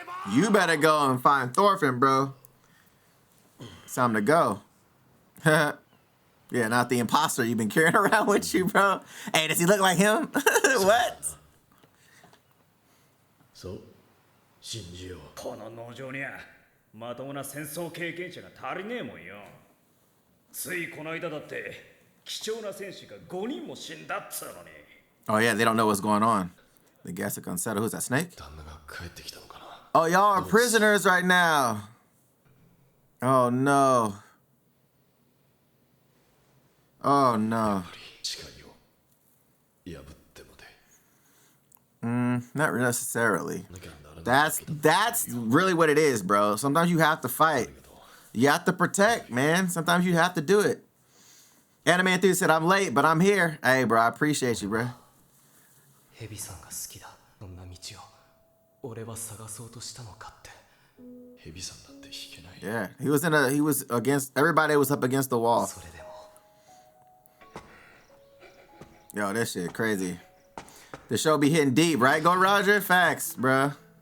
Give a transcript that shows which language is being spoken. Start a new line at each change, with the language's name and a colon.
English: You better go and find Thorfinn, bro. It's time to go. Yeah, not the imposter you've been carrying around with you, bro. Hey, does he look like him? What?
Japanese: So, この農場にはまともな戦争経験者が足りねえもんよ。ついこの間だって貴重な戦士が5人も死んだっつうのに。
English: Oh yeah, they don't know what's going on. The guess are unsettled. Who's that, Snake? Oh, y'all are prisoners right now. Oh no. Oh no. Not necessarily. That's really what it is, bro. Sometimes you have to fight. You have to protect, man. Sometimes you have to do it. Anime Enthusiast said, I'm late, but I'm here. Hey, bro, I appreciate you, bro.
Japanese: 蛇さんが好きだ。どんな道を俺は探そうとしたのかって。
English: Yeah, he was against everybody was up against the wall. Yo, this shit crazy. The show be hitting deep, right? Go Roger, facts, bruh.